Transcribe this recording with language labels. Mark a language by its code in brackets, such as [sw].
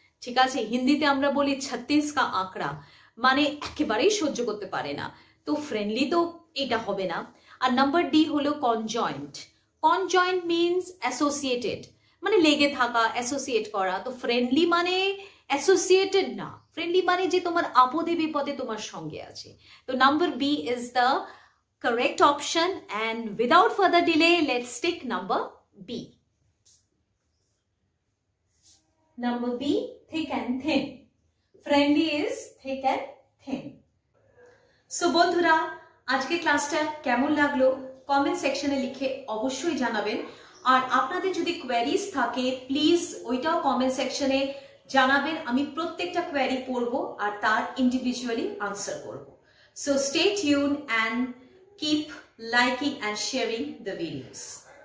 [bn] ঠিক আছে, হিন্দিতে আমরা বলি [hi] 36 কা আঁকড়া, [bn] মানে একেবারেই সহ্য করতে পারে না। তো ফ্রেন্ডলি তো এটা হবে না। আর নাম্বার ডি হলো কনজয়েন্ট। কনজয়েন্ট মিনস অ্যাসোসিয়েটেড, মানে লেগে থাকা, অ্যাসোসিয়েট করা। তো ফ্রেন্ডলি মানে অ্যাসোসিয়েটেড না, ফ্রেন্ডলি মানে যে তোমার আপদে বিপদে তোমার সঙ্গে আছে। [en] তো number B is the correct option, and without further delay let's take number B. Number B, thick and thin. Friendly is thick and thin. So [bn] বন্ধুরা, আজকে ক্লাসটা কেমন লাগলো কমেন্ট সেকশনে লিখে অবশ্যই জানাবেন। আর আপনাদের যদি কোয়েরিজ থাকে প্লিজ ওইটাও কমেন্ট সেকশনে জানাবেন। আমি প্রত্যেকটা কোয়েরি পড়বো আর তার ইন্ডিভিজুয়ালি আনসার করব। [en] So stay tuned and keep liking and sharing the videos.